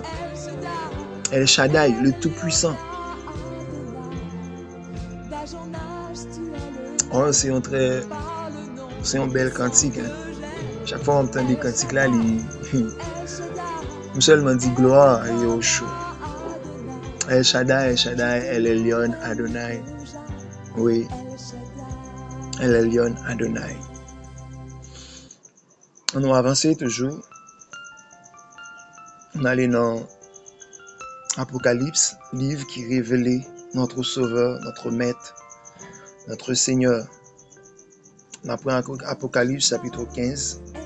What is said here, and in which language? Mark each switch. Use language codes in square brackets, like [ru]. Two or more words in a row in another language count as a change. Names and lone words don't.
[fr] El Shaddai, le Tout-Puissant. Oh, c'est un bel cantique. Hein. Chaque fois qu'on entend des cantiques là, je seulement dit gloire et au chaud. El Shaddai, El Elyon, Adonai. Oui. El Elyon, Adonai. On va avancer toujours. On allait dans Apocalypse, livre qui révélait notre Sauveur, notre Maître, notre Seigneur. On apprend Apocalypse chapitre 15.